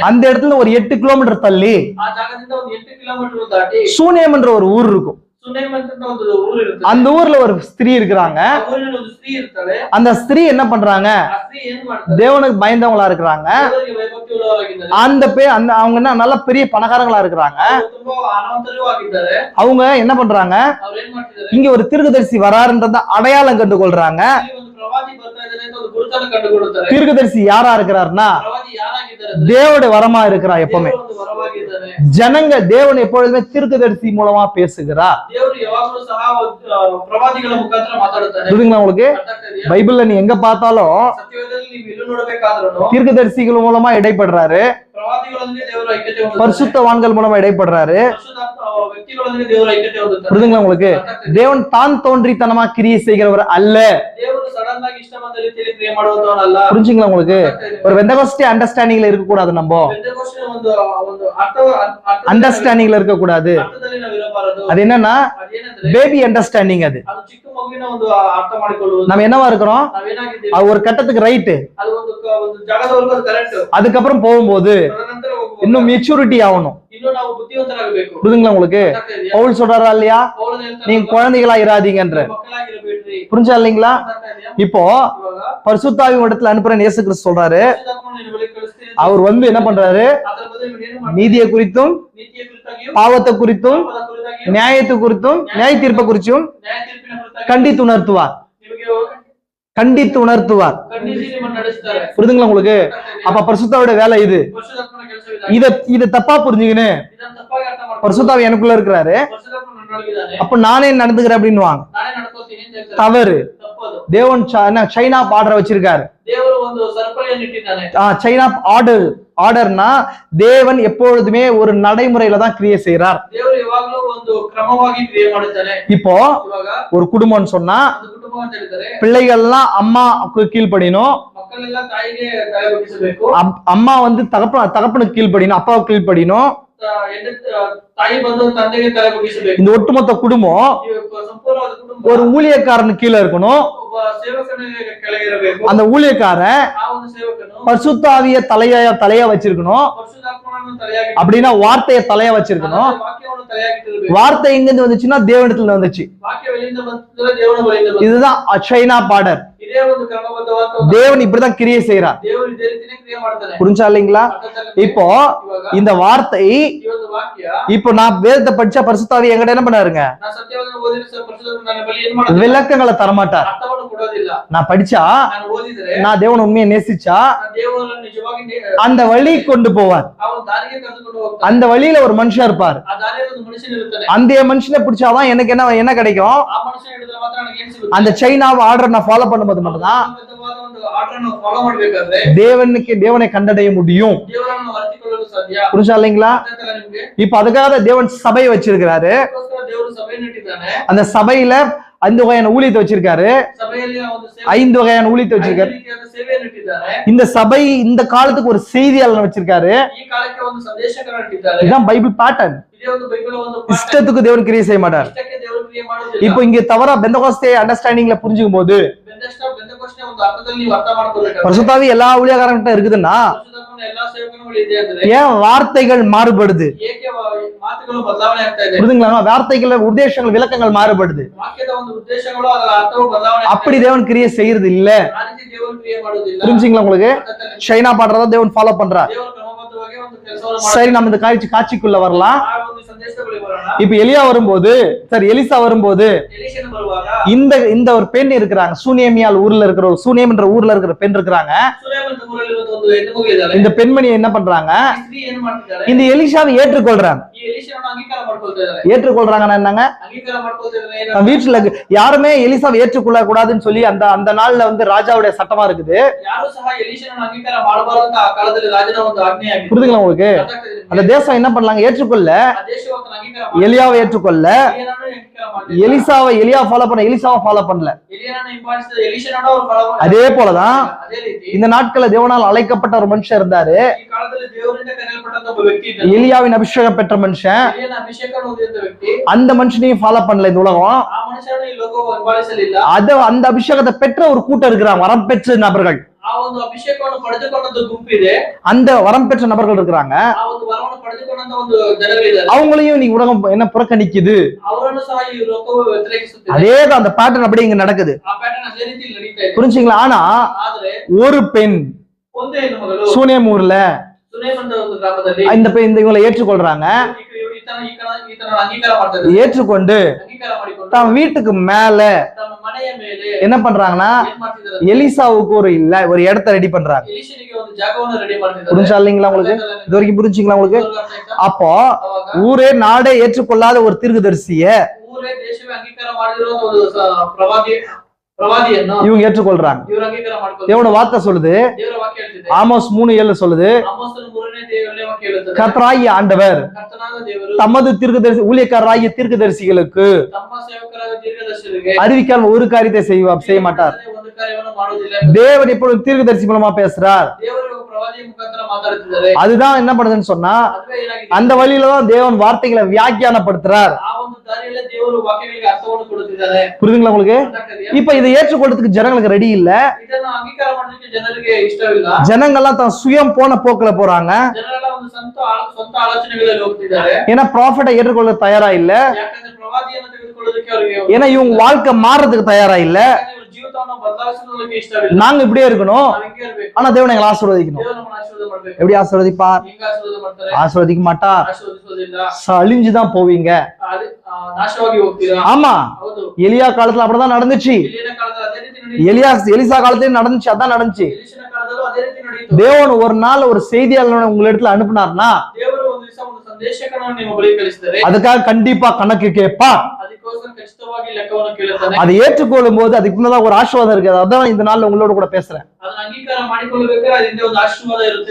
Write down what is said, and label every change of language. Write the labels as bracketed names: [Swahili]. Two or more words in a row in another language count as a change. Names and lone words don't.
[Tamil] அந்த இடத்துல ஒரு 8 கிலோமீட்டர் தள்ளி [Kannada] ಆ ಜಾಗದಿಂದ ಒಂದು 8 ಕಿಲೋಮೀಟರ್ ದಾಟಿ [Tamil] சூனேம் என்ற ஒரு ஊர் இருக்கும். [Kannada] ಸುನೇಮ್ ಅಂತ ಒಂದು ಊರು ಇರುತ್ತೆ. [Tamil] அந்த ஊர்ல ஒரு ஸ்திரீ இருக்கிறாங்க. [Kannada] ಆ ಊರಿನಲ್ಲಿ ಒಂದು ಸ್ತ್ರೀ ಇರ್ತಾಳೆ. [Tamil] அந்த ஸ்திரீ என்ன பண்றாங்க? [Kannada] ಆ ಸ್ತ್ರೀ ಏನು ಮಾಡ್ತಾಳೆ? [Tamil] தேவனுக்கு பயந்தவங்களா இருக்கிறாங்க. [Kannada] ದೇವರಿಗೆ ಭಯಭಕ್ತಿ ಉಳ್ಳವರಾಗಿದ್ದಾರೆ. [Tamil] அவங்க என்ன நல்ல பெரிய பணக்காரங்களா இருக்கிறாங்க. [Kannada] ಅವರು ತುಂಬಾ ಹಣವಂತರೂ ಆಗಿದ್ದಾರೆ. [Tamil] அவங்க என்ன பண்றாங்க? [Kannada] ಅವ್ರು ಏನ್ ಮಾಡ್ತಿದ್ದಾರೆ? [Tamil] இங்க ஒரு தீர்க்கதரிசி வராருன்றத அடையாளம் கண்டுகொள்றாங்க. [Kannada] ಇಲ್ಲಿ ಒಂದು ಪ್ರವಾದಿ ಬರ್ತಾ ಇದ್ದಾನೆ ಅಂತ ಒಂದು ಗುರುತನ್ನು ಕಂಡುಕೊಳ್ಳುತ್ತಾರೆ. [Tamil] தீர்க்கதரிசி யாரா இருக்கிறாருன்னா [Kannada] ಪ್ರವಾದಿ ಯಾರಾಗಿದ್ದಾರೆ ಅಂದ್ರೆ [Tamil] தேவனுடைய வரமா இருக்கிறார். எப்பவுமே [Kannada] ದೇವರು ಒಂದು ವರವಾಗಿದ್ದಾನೆ. [Tamil] ஜனங்க தேவன் எப்பொழுதுமே தீர்க்கதரிசி மூலமா பேசுகிறார். [Kannada] ದೇವರು ಯಾವಾಗಲೂ ಸಹ ಪ್ರವಾದಿಗಳ ಮುಖಾಂತರ ಮಾತಾಡುತ್ತಾನೆ. [Tamil] புரியுதுங்களா உங்களுக்கு? [Kannada] ಅರ್ಥ ಆಗ್ತಿದೆಯಾ? [Tamil] பைபிள்ல நீ எங்க பார்த்தாலும் [Kannada] ಸತ್ಯವೇದದಲ್ಲಿ ನೀವು ಎಲ್ಲೂ ನೋಡಬೇಕಾದ್ರೂ [Tamil] தீர்க்கதரிசிகள் மூலமா இடைப்படுறாரு. [Kannada] ಪ್ರವಾದಿಗಳೊಂದಿಗೆ ದೇವರು ಐಕ್ಯತೆ ಹೊಂದುತ್ತಾರೆ. [Tamil] பரிசுத்தவான்கள் மூலமா இடைப்படுறாரு. [Kannada] ಪರಿಶುದ್ಧಾತ್ಮ ವ್ಯಕ್ತಿಗಳೊಂದಿಗೆ ದೇವರು ಐಕ್ಯತೆ ಹೊಂದುತ್ತಾರೆ. [Tamil] புரியுதுங்களா உங்களுக்கு? [Kannada] ಅರ್ಥ ಆಗ್ತಿದೆಯಾ? [Tamil] தேவன் தான் தோன்றித்தனமா கிரியை செய்கிறவர் அல்ல. [Kannada] ದೇವರು ಸಡನ್ ಆಗಿ ಇಷ್ಟ ಬಂದ ರೀತಿಯಲ್ಲಿ ಕ್ರಿಯೆ ಮಾಡುವಂತವನಲ್ಲ. [Tamil] புரிஞ்சுங்களா உங்களுக்கு? [Kannada] ಅರ್ಥ ಆಗ್ತಿದೆಯಾ? [Tamil] ஒரு வெந்தகோஸ்டே அண்டர்ஸ்டாண்டிங்ல இருக்க கூடாது. நம்ம [Kannada] ಪೆಂಟೆಕೋಸ್ಟಲ್ ಒಂದು [Tamil] அண்டர்ஸ்டாண்டிங்ல இருக்க கூடாது. [Kannada] ಅರ್ಥದಲ್ಲಿ ನಾವು ಇರಬಾರದು. [Tamil] அது என்னன்னா [Kannada] ಅದೇನಂದ್ರೆ [English] baby understanding. [Tamil] அது [Kannada] ಅದು ಚಿಕ್ಕ ಮಗುವಿನ ಒಂದು ಅರ್ಥ ಮಾಡಿಕೊಳ್ಳುವುದು. [Tamil] நம்ம என்னவா இருக்கிறோம்? [Kannada] ನಾವೇನಾಗಿದ್ದೇವೆ? [Tamil] அது ஒரு கட்டத்துக்கு ரைட்டு. [Kannada] ಅದು ಒಂದು ಜಾಗದವರೆಗೂ ಅದು ಕರೆಕ್ಟ್. [Tamil] அதுக்கப்புறம் போகும்போது [Kannada] ತದನಂತರ ಹೋಗುವಾಗ [Tamil] இன்னும் மெச்சூரிட்டி ஆகணும். [Kannada] ಇನ್ನು ನಾವು ಬುದ್ಧಿವಂತರಾಗಬೇಕು. [Tamil] புரியுதுங்களா உங்களுக்கு? பவுல் சொல்றாரா இல்லையா? [Kannada] ಪೌಲನು ಹೇಳ್ತಾನೆ, [Tamil] நீங்க குழந்தைகளா இராதீங்கன்ற. [Kannada] ಮಕ್ಕಳಾಗಿರಬೇಡ್ರಿ. [Tamil] புரிஞ்சா இல்லைங்களா? இப்போ [Kannada] ಇವಾಗ [Tamil] பரிசுத்தாவின் இடத்துல அனுப்புறேன் இயேசு கிறிஸ்து சொல்றாரு. [Kannada] ಪರಿಶುದ್ಧಾತ್ಮನು ನಿನ್ನ ಬಳಿಗೆ ಕಳಿಸ್ತೀನಿ. [Tamil] அவர் வந்து என்ன பண்றாரு? [Kannada] ಅದರ ಬದಲು ಇವನು ಏನು ಮಾಡ್ತಾನೆ? [Tamil] நீதியை குறித்தும் [Kannada] ನೀತಿಯ ಕುರಿತಾಗಿಯೂ [Tamil] பாவத்தை குறித்தும் [Kannada] ಪಾಪದ ಕುರಿತಾಗಿಯೂ [Tamil] நியாயத்தை குறித்தும் நியாய தீர்ப்பை குறிச்சும் [Kannada] ನ್ಯಾಯ ತೀರ್ಪಿನ ಕುರಿತಾಗಿಯೂ [Tamil] கண்டித்து உணர்த்துவார். [Kannada] ನಿಮಗೆ [Tamil] கண்டித்து உணர்த்துவார். [Kannada] ಖಂಡಿಸಿ ನಿಮ್ಮನ್ನು ನಡೆಸ್ತಾರೆ. [Tamil] புரியுதுங்களா உங்களுக்கு? அப்ப பரிசுத்தாவோட வேலை இது. [Kannada] ಪರಿಶುದ್ಧಾತ್ಮನ ಕೆಲಸವಿದೆ. [Tamil] இத தப்பா புரிஞ்சுக்கின்னு [Kannada] ಇದನ್ನು ತಪ್ಪಾಗಿ ಅರ್ಥ ಮಾಡ್ಕೊಂಡು [Tamil] பரிசுத்தாவி எனக்குள்ள இருக்கிறாரு, [Kannada] ಪರಿಶುದ್ಧಾತ್ಮನು ನನ್ನೊಳಗಿದ್ದಾನೆ, [Tamil] அப்ப நானே நடந்துக்கிறேன் அப்படின்னுவாங்க. [Kannada] ನಾನೇ ನಡ್ಕೊಳ್ತೀನಿ ಅಂತ ಹೇಳ್ತಾರೆ. [Tamil] தவறு. [Kannada] ತಪ್ಪದು. [Tamil] தேவன் [English] chain order [Tamil] வச்சிருக்காரு. [Kannada] ದೇವರು ಒಂದು ಸರಪಳಿಯನ್ನು ಇಟ್ಟಿದ್ದಾನೆ. [English] chain order [Tamil] தேவன் எப்பொழுதுமே ஒரு நடைமுறையில தான் கிரியை செய்யறார். [Kannada] ದೇವರು ಯಾವಾಗಲೂ ಒಂದು ಕ್ರಮವಾಗಿ ಕ್ರಿಯೆ ಮಾಡುತ್ತಾನೆ. [Tamil] இப்போ [Kannada] ಇವಾಗ [Tamil] ஒரு குடும்பம்னு சொன்னா [Kannada] ಒಂದು ಕುಟುಂಬ ಅಂತ ಹೇಳಿದರೆ [Tamil] பிள்ளைகள்லாம் அம்மாவுக்கு கீழ்ப்படியணும், [Kannada] ಮಕ್ಕಳೆಲ್ಲ ತಾಯಿಗೆ ತಲೆ ಬಗ್ಗಿಸಬೇಕು. [Tamil] அம்மா வந்து தகப்பனுக்கு கீழ்ப்படியணும், அப்பாவுக்கு கீழ்ப்படியணும். [Kannada] ತಾಯಿ ಬಂದು ತಂದೆಗೆ ತಲೆ ಬಗ್ಗಿಸಬೇಕು. [Tamil] இந்த ஒட்டுமொத்த குடும்பம் [Kannada] ಸಂಪೂರ್ಣವಾದ ಕುಟುಂಬ [Tamil] ஒரு ஊழியக்காரனுக்கு கீழே இருக்கணும். [Kannada] ಒಬ್ಬ ಸೇವಕನಿಗೆ ಕೆಳಗಿರಬೇಕು. [Tamil] அந்த ஊழியக்காரன் [Kannada] ಆ ಒಂದು ಸೇವಕನು [Tamil] பரிசுத்தாவிய தலையா வச்சிருக்கணும். [Kannada] ಪರಿಶುದ್ಧಾತ್ಮನನ್ನು ತಲೆಯಾಗಿ [Tamil] அப்படின்னா வார்த்தைய தலையா வச்சிருக்கணும். [Kannada] ವಾಕ್ಯವನ್ನು ತಲೆಯಾಗಿಟ್ಟಿರಬೇಕು. [Tamil] வார்த்தை எங்க இருந்து வந்துச்சுன்னா தேவனிடத்துல வந்துச்சு. [Kannada] ವಾಕ್ಯ ಎಲ್ಲಿಂದ ಬಂತಂದ್ರೆ ದೇವರ ಬಳಿಯಿಂದ ಬಂತು. [Tamil] இதுதான் [English] chain order. [Kannada] ಇದೇ ಒಂದು ಕ್ರಮಬದ್ಧವಾದ ಒಂದು [Tamil] தேவன் இப்படிதான் கிரியை செய்யறார். [Kannada] ದೇವರು ಇದೇ ರೀತಿನೇ ಕ್ರಿಯೆ ಮಾಡ್ತಾನೆ. [Tamil] புரிஞ்சா இல்லைங்களா? இப்போ [Kannada] ಇವಾಗ [Tamil] இந்த வார்த்தை [Kannada] ಈ ಒಂದು ವಾಕ್ಯ [Tamil] இப்போ நான் வேதத்தை படிச்சா பரிசுத்தாவி என்கிட்ட என்ன பண்ணாருங்க? [Kannada] ನಾನು ಸತ್ಯವನ್ನು ಓದಿದ್ರೆ ಪರಿಶುದ್ಧಾತ್ಮ ನನ್ನ ಬಳಿ ಏನು ಮಾಡೋದಿಲ್ಲ? [Tamil] விளக்கங்களை தரமாட்டார். [Kannada] ಅರ್ಥವನ್ನು ಕೊಡೋದಿಲ್ಲ. [Tamil] நான் படிச்சா, [Kannada] ನಾನು ಓದಿದ್ರೆ [Tamil] நான் தேவன் உண்மையை நேசிச்சா [Kannada] ನಾನು ದೇವರನ್ನು ನಿಜವಾಗಿ [Tamil] அந்த வழி கொண்டு போவார். [Kannada] ಆ ಒಂದು ದಾರಿಗೆ ಕರೆದುಕೊಂಡು ಹೋಗ್ತಾನೆ. [Tamil] அந்த வழியில ஒரு மனுஷன் இருப்பார். [Kannada] ಆ ದಾರಿಯಲ್ಲಿ ಒಂದು ಮನುಷ್ಯನು ಇರುತ್ತಾನೆ. [Tamil] அந்த மனுஷனை பிடிச்சாதான் எனக்கு என்ன கிடைக்கும்? [Kannada] ಆ ಮನುಷ್ಯ ಹಿಡಿದ್ರೆ ಮಾತ್ರ ನನಗೆ ಏನು ಸಿಗುತ್ತೆ? [Tamil] அந்த [English] chain order [Tamil] நான் ஃபாலோ பண்ணும்போது மட்டும்தான் [Kannada] ಕ್ರಮಬದ್ಧವಾದ ಒಂದು ಆರ್ಡರ್ ಅನ್ನು ಫಾಲೋ ಮಾಡಬೇಕಾದ್ರೆ [Tamil] தேவனை கண்டடைய முடியும். [Kannada] ದೇವರನ್ನು ಅರಿತುಕೊಳ್ಳಲು ಸಾಧ್ಯ. [Tamil] புரிஞ்சா இல்லைங்களா? [Kannada] ಅರ್ಥಾಯ್ತಲ್ಲ ನಿಮ್ಗೆ? [Tamil] இப்ப அதுக்காக தேவன் சபையை வச்சிருக்கிறாரு. [Kannada] ಅದಕ್ಕೋಸ್ಕರ ದೇವರು ಸಭೆಯನ್ನು ಇಟ್ಟಿದ್ದಾನೆ. [Tamil] அந்த சபையில 5 வகையான ஊழியத்தை வச்சிருக்காரு. [Kannada] ಸಭೆಯಲ್ಲಿ ಆ ಒಂದು ಸೇವೆ [Tamil] 5 வகையான ஊழியத்தை [Kannada] ಐದು [Tamil] வச்சிருக்காரு. [Kannada] ರೀತಿಯಾದ ಸೇವೆಯನ್ನು ಇಟ್ಟಿದ್ದಾನೆ. [Tamil] இந்த சபை இந்த காலத்துக்கு ஒரு செய்தியாளர் வச்சிருக்காரு. [Kannada] ಈ ಕಾಲಕ್ಕೆ ಒಂದು ಸಂದೇಶಕರನ್ನು ಇಟ್ಟಿದ್ದಾರೆ. [Tamil] இதுதான் [English] Bible pattern. [Kannada] ಇದೇ ಒಂದು ಬೈಬಲ್ ಒಂದು ಪಾಠ. [Tamil] இஷ்டத்துக்கு தேவன் கிரியை செய்ய மாட்டார். [Kannada] ಇಷ್ಟಕ್ಕೆ ದೇವರು ಕ್ರಿಯೆ ಮಾಡೋದಿಲ್ಲ. [Tamil] இப்போ இங்க தவறா [English] Pentecost understanding [Tamil] புரிஞ்சுக்கும் போது [Kannada] ಬೆಂದೆಕೋಸ್ಟೆ ಒಂದು ಅರ್ಥದಲ್ಲಿ ನೀವು ಅರ್ಥ ಮಾಡ್ಕೋಬೇಕಾದ್ರೆ [Tamil] பரிசுத்தாவி எல்லா ஊழியக்காரங்கிட்ட இருக்குதுன்னா [Kannada] ಪರಿಶುದ್ಧಾತ್ಮನ ಎಲ್ಲಾ ಸೇವಕರುಗಳು ಇದೆ ಅಂದ್ರೆ [Tamil] ஏன் வார்த்தைகள் மாறுபடுது? [Kannada] ಏಕೆ ಮಾತುಗಳು ಬದಲಾವಣೆ ಆಗ್ತಾ ಇದೆ? [Tamil] புரியுதுங்களா? வார்த்தைகள் உபதேசங்கள் விளக்கங்கள் மாறுபடுது. [Kannada] ವಾಕ್ಯದ ಒಂದು ಉದ್ದೇಶಗಳು ಅದರ ಅರ್ಥವು ಬದಲಾವಣೆ ಆಗ್ತಾ [Tamil] அப்படி [Kannada] ಇದೆ. [Tamil] தேவன் கிரியை செய்யறது இல்ல. [Kannada] ಆ ರೀತಿ ದೇವರು ಕ್ರಿಯೆ ಮಾಡೋದಿಲ್ಲ. [Tamil] புரிஞ்சுங்களா உங்களுக்கு? [Kannada] ಅರ್ಥದಲ್ಲಿ [Tamil] சைனா பாடுறதா தேவன் ஃபாலோ பண்றார். [Kannada] ದೇವರು ಕ್ರಮಬದ್ಧವಾಗಿ ಒಂದು ಕೆಲಸವನ್ನು [Tamil] சரி, நம்ம இந்த காட்சிக்குள்ள வரலாம். [Kannada] ಆ ಒಂದು ಸಂದೇಶಗಳಿಗೆ ಬರೋಣ. [Tamil] இப்ப எலியா வரும்போது, எலிசா வரும்போது [Kannada] ಎಲೀಷನು ಬರುವಾಗ [Tamil] இந்த ஒரு பெண் இருக்கிறாங்க. சூனேமியால் ஊர்ல இருக்கிற ஒரு சூனேம் என்ற ஊர்ல இருக்கிற பெண் இருக்கிறாங்க. [Kannada] ಸುರೇಮ್ ಅಂತ ಊರಲ್ಲಿರುವ ಒಂದು ಹೆಣ್ಣು ಮಗು ಇದ್ದಾಳೆ. [Tamil] இந்த பெண்மணி என்ன பண்றாங்க? [Kannada] ಈ ಸ್ತ್ರೀ ಏನು ಮಾಡ್ತಿದ್ದಾಳೆ? [Tamil] இந்த எலிசாவை ஏற்றுக்கொள்றாங்க. [Kannada] ಈ ಎಲೀಷನನ್ನು ಅಂಗೀಕಾರ ಮಾಡ್ಕೊಳ್ತಾ ಇದ್ದಾರೆ. [Tamil] ஏற்றுக்கொள்றாங்கன்னா என்னங்க? [Kannada] ಅಂಗೀಕಾರ ಮಾಡ್ಕೊಳ್ತಾ ಇದ್ದಾರೆ ಏನು? [Tamil] நம்ம வீட்டுல யாருமே எலிசாவை ஏற்றுக்கொள்ள கூடாதுன்னு சொல்லி அந்த நாள்ல வந்து ராஜாவுடைய சட்டமா இருக்குது. [Kannada] ಯಾರು ಸಹ ಎಲೀಷನನ್ನು ಅಂಗೀಕಾರ ಮಾಡಬಾರದು ಅಂತ ಆ ಕಾಲದಲ್ಲಿ ರಾಜನ ಒಂದು ಆಜ್ಞೆ ಆಗಿದೆ. [Tamil] புரியுதுங்களா உங்களுக்கு? [Kannada] ಅರ್ಥಾಗ್ತದೆ ನಿಮ್ಗೆ? [Tamil] அந்த தேசம் என்ன பண்ணலாங்க? ஏற்றுக்கொள்ள [Kannada] ಆ ದೇಶವನ್ನು ಅಂಗೀಕಾರ ಮಾಡಿ [Tamil] எலியாவை ஏற்றுக்கொள்ள [Kannada] ಎಲಿಯನನ್ನು ಅಂಗೀಕಾರ ಮಾಡಲಿಲ್ಲ. [Tamil] எலியா ஃபாலோ பண்ண, எலிசாவை ஃபாலோ பண்ணல. [Kannada] ಎಲಿಯನನ್ನು ಹಿಂಬಾಲಿಸಿದ ಎಲೀಷನನ್ನು ಅವರು ಫಾಲೋ ಮಾಡಿದ್ರು. [Tamil] அதே போலதான் [Kannada] ಅದೇ ರೀತಿ [Tamil] இந்த நாட்கள்ல தேவனால் அழைக்கப்பட்ட ஒரு மனுஷன் இருந்தாரு. [Kannada] ಈ ಕಾಲದಲ್ಲಿ ದೇವರಿಂದ ಕರೆಯಲ್ಪಟ್ಟಂತ ಒಬ್ಬ ವ್ಯಕ್ತಿ ಇದ್ದಾನೆ. [Tamil] எலியாவின் அபிஷேகம் பெற்ற மனுஷன். [Kannada] ಎಲಿಯನ ಅಭಿಷೇಕವನ್ನು ಹೊಂದಿದಂತ ವ್ಯಕ್ತಿ. [Tamil] அந்த மனுஷனையும் ஃபாலோ பண்ணல இந்த உலகம். [Kannada] ಆ ಮನುಷ್ಯನನ್ನು ಈ ಲೋಕವು ಹಿಂಬಾಲಿಸಲಿಲ್ಲ. [Tamil] அந்த அபிஷேகத்தை பெற்ற ஒரு கூட்டம் இருக்கிறாங்க, வரம் பெற்ற நபர்கள். [Kannada] ಆ ಒಂದು ಅಭಿಷೇಕವನ್ನು ಪಡೆದುಕೊಂಡಂತ ಗುಂಪಿದೆ. [Tamil] அந்த வரம் பெற்ற நபர்கள் இருக்கிறாங்க. [Kannada] ಆ ಒಂದು ವರವನ್ನು ಪಡೆದುಕೊಂಡಂತ ಒಂದು ಜನಗಳಿದ್ದಾರೆ. [Tamil] அவங்களையும் நீ உலகம் என்ன புறக்கணிக்குது. [Kannada] ಅವರನ್ನು ಸಹ ಈ ಲೋಕವು ವ್ಯತಿರೇಕಿಸುತ್ತಿದೆ. [Tamil] அதேதான் அந்த பேட்டர்ன் அப்படி இங்க நடக்குது. [Kannada] ಆ ಪ್ಯಾಟರ್ನ್ ಅದೇ ರೀತಿ ನಡೀತಾ ಇದೆ. [Tamil] புரிஞ்சுங்களா? ஆனா [Kannada] ಆದ್ರೆ [Tamil] ஒரு பெண் [Kannada] ಒಂದೇ ಹೆಣ್ಣು ಮಗಳು [Tamil] சூனேம் ஊர்ல [Kannada] ಸುನೇಮ್ ಅಂತ ಒಂದು ಗ್ರಾಮದಲ್ಲಿ [Tamil] இந்த ಇவங்களை ஏற்றுக்கொள்றாங்க. [Kannada] ಈತನ ಅಂಗೀಕಾರ ಮಾಡ್ತಾ ಇದ್ದಾರೆ. [Tamil] ஏற்றுக்கொண்டு [Kannada] ಅಂಗೀಕಾರ ಮಾಡಿಕೊಂಡು [Tamil] தன் வீட்டுக்கு மேல [Kannada] ತಮ್ಮ ಮನೆಯ ಮೇಲೆ [Tamil] என்ன பண்றாங்கன்னா [Kannada] ಏನ್ ಮಾಡ್ತಿದ್ದಾರೆ? [Tamil] எலிசாவுக்கு ஒரு இடத்தை ரெடி பண்றாங்க. [Kannada] ಎಲೀಷನಿಗೆ ಒಂದು ಜಾಗವನ್ನು ರೆಡಿ ಮಾಡ್ತಿದ್ದಾರೆ. [Tamil] புரிஞ்சா இல்லைங்களா உங்களுக்கு? இது வரைக்கும் புரிஞ்சுங்களா உங்களுக்கு? அப்போ ஊரே நாடே ஏற்றுக்கொள்ளாத ஒரு தீர்க்கதரிசிய [Kannada] ಊರೇ ದೇಶವೇ ಅಂಗೀಕಾರ ಮಾಡಿರೋ ಒಂದು ಪ್ರವಾದಿಯನ್ನು [Tamil] இவங்க ஏற்றுக்கொள்றாங்க. [Kannada] ಇವರು ಅಂಗೀಕಾರ ಮಾಡ್ಕೊಳ್ತಾರೆ. [Tamil] தேவனோட வார்த்தை சொல்லுது, [Kannada] ದೇವರ ವಾಕ್ಯ ಹೇಳ್ತಿದೆ. [Tamil] ஆமோஸ் 3:7 சொல்லுது, [Kannada] ಆಮೋಸನ 3ನೇ ವಾಕ್ಯ ಹೇಳುತ್ತದೆ, [Tamil] கர்த்தராகிய ஆண்டவர் [Kannada] ಕರ್ತನಾದ ದೇವರು [Tamil] தமது தீர்க்கதரிசி ஊழியக்காரராகிய தீர்க்கதரிசிகளுக்கு [Kannada] ತಮ್ಮ ಸೇವಕರಾದ ದೀರ್ಘದರ್ಶಿಗಳಿಗೆ [Tamil] அறிவிக்காம ஒரு காரியத்தை செய்ய மாட்டார். [Kannada] ಒಂದು ಕಾರ್ಯವನ್ನು ಮಾಡುವುದಿಲ್ಲ. [Tamil] தேவன் எப்பொழுதும் தீர்க்கதரிசி மூலமா பேசுறார். [Kannada] ದೇವರು ಪ್ರವಾದಿಯ ಮುಖಾಂತರ ಮಾತಾಡುತ್ತಿದ್ದಾರೆ. [Tamil] அதுதான் என்ன பண்ணுதுன்னு சொன்னா [Kannada] ಅದುವೇ ಏನಾಗಿದೆ? [Tamil] அந்த வழியில தான் தேவன் வார்த்தைகளை வியாக்கியானப்படுத்துறார். [Kannada] ಆ ಒಂದು ದಾರಿಯಲ್ಲೇ ದೇವರು ವಾಕ್ಯಗಳಿಗೆ ಅರ್ಥವನ್ನು ಕೊಡುತ್ತಿದ್ದಾರೆ. [Tamil] புரியுதுங்களா உங்களுக்கு? [Kannada] ಅರ್ಥ ಆಗ್ತದೆಯಾ? [Tamil] இப்ப இதை ஏற்றுக்கொள்றதுக்கு ஜனங்களுக்கு ரெடி இல்ல. [Kannada] ಇದನ್ನು ಅಂಗೀಕಾರ ಮಾಡೋದಕ್ಕೆ ಜನರಿಗೆ ಇಷ್ಟವಿಲ್ಲ. [Tamil] ஜனங்கள்லாம் தான் சுயம் போன போக்குல போறாங்க. [Kannada] ಜನರೆಲ್ಲ ಒಂದು ಸ್ವಂತ ಆಲೋಚನೆಗಳಲ್ಲಿ ಹೋಗ್ತಿದ್ದಾರೆ. [Tamil] ஏன்னா ப்ராஃபட்டை ஏற்றுக்கொள்ள தயாரா இல்ல. [Kannada] ಯಾಕಂದ್ರೆ ಪ್ರವಾದಿಯನ್ನು ತೆಗೆದುಕೊಳ್ಳೋದಕ್ಕೆ ಅವರಿಗೆ [Tamil] ஏன்னா இவங்க வாழ்க்கை மாறதுக்கு தயாரா இல்ல. [Kannada] ಜೀವಿತವನ್ನು ಬದಲಾಯಿಸೋದಕ್ಕೆ ಇಷ್ಟವಿಲ್ಲ. [Tamil] நாங்க இப்படியே இருக்கணும், [Kannada] ನಾವು ಹಿಂಗೆ ಇರಬೇಕು. [Tamil] ஆனா தேவன் எங்களை ஆசீர்வதிக்கணும். [Kannada] ದೇವರು ನಮ್ಮನ್ನು ಆಶೀರ್ವಾದ ಮಾಡಬೇಕು. [Tamil] எப்படி ஆசீர்வதிப்பார்? [Kannada] ಹಿಂಗೆ ಆಶೀರ್ವಾದ ಮಾಡ್ತಾರೆ. [Tamil] ஆசீர்வதிக்க மாட்டார். [Kannada] ಆಶೀರ್ವದಿಸೋದಿಲ್ಲ. [Tamil] அழிஞ்சுதான் போவீங்க. [Kannada] ನಾಶವಾಗಿ ಹೋಗ್ತೀರಾ. [Tamil] ஆமா, [Kannada] ಹೌದು. [Tamil] எலியா காலத்துல அப்படிதான் நடந்துச்சு. [Kannada] ಎಲಿಯನ ಕಾಲದಲ್ಲಿ ಅದೇ ರೀತಿ ನಡೆಯಿತು. [Tamil] எலிசா காலத்திலயும் நடந்துச்சு, அதான் நடந்துச்சு. [Kannada] ಎಲಿಷನ ಕಾಲದಲ್ಲೂ ಅದೇ ರೀತಿ ನಡೆಯಿತು. [Tamil] தேவன் ஒரு நாள் ஒரு செய்தியாளர் உங்க இடத்துல அனுப்புனார்னா [Kannada] ದೇವರು ಒಂದು ದಿವಸ ಒಂದು ಸಂದೇಶಕನನ್ನು ನಿಮ್ಮ ಬಳಿ ಕಳಿಸಿದರೆ [Tamil] அதுக்காக கண்டிப்பா கணக்கு கேட்பார். [Kannada] ಅದಕ್ಕೋಸ್ಕರ ಖಚಿತವಾಗಿ ಲೆಕ್ಕವನ್ನು ಕೇಳುತ್ತಾನೆ. [Tamil] அதை ஏற்றுக்கொள்ளும் போது அதுக்கு முன்னதான் ஒரு ஆசீர்வாதம் இருக்கு. அதான் இந்த நாள்ல உங்களோட கூட பேசுறேன். [Kannada] ಅದನ್ನ ಅಂಗೀಕಾರ ಮಾಡಿಕೊಳ್ಳಬೇಕಾದ್ರೆ ಅದರಿಂದ ಒಂದು ಆಶೀರ್ವಾದ ಇರುತ್ತೆ.